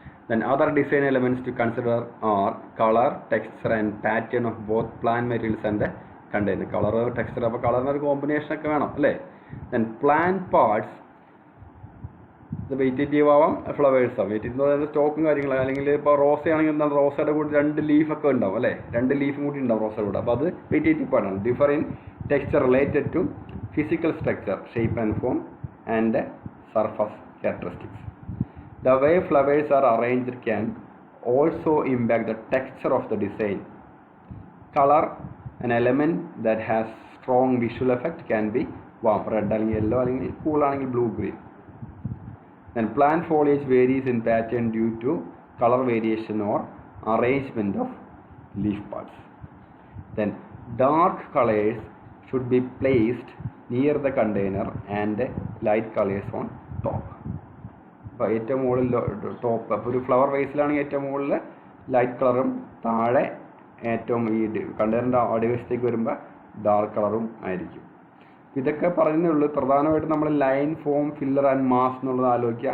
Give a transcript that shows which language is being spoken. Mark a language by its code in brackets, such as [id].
[en] Then other design elements to consider are color, texture and pattern of both plant materials and the container. [ml] Color, texture, അപ്പോൾ കളറിനൊരു combination ഒക്കെ വേണം അല്ലേ. [en] Then plant parts, [ml] ഇത് vegetative ആവാം, flowers ആവാം. Vegetative എന്ന് പറയുന്നത് സ്റ്റോക്കും കാര്യങ്ങൾ, അല്ലെങ്കിൽ ഇപ്പോൾ റോസയാണെങ്കിൽ എന്താണ് റോസയുടെ കൂടി 2 ലീഫൊക്കെ ഉണ്ടാവും അല്ലേ, 2 ലീഫും കൂടി ഉണ്ടാവും റോസയുടെ കൂടെ. അപ്പോൾ അത് വെജിറ്റേറ്റീവ് പാർട്ടാണ്. [en] Differ in texture related to physical structure, shape and form and surface characteristics. The way flowers are arranged can also impact the texture of the design. Color, an element that has strong visual effect, can be warm, red [ml] അല്ലെങ്കിൽ [en] yellow [ml] അല്ലെങ്കിൽ [en] cool [ml] ആണെങ്കിൽ [en] blue green. Then plant foliage varies in pattern due to color variation or arrangement of leaf parts. Then dark colors should be placed near the container and light colors on top. [ml] അപ്പോൾ ഏറ്റവും മുകളിൽ top, അപ്പോൾ ഒരു flower വേസിലാണെങ്കിൽ ഏറ്റവും മുകളിൽ light കളറും താഴെ ഏറ്റവും ഈ കണ്ടെയ്നറിൻ്റെ അടിവശത്തേക്ക് വരുമ്പോൾ ഡാർക്ക് കളറും ആയിരിക്കും. ഇതൊക്കെ പറയുന്നേ ഉള്ളൂ. പ്രധാനമായിട്ടും നമ്മൾ line, form, filler and mass എന്നുള്ളത് ആലോചിക്കുക.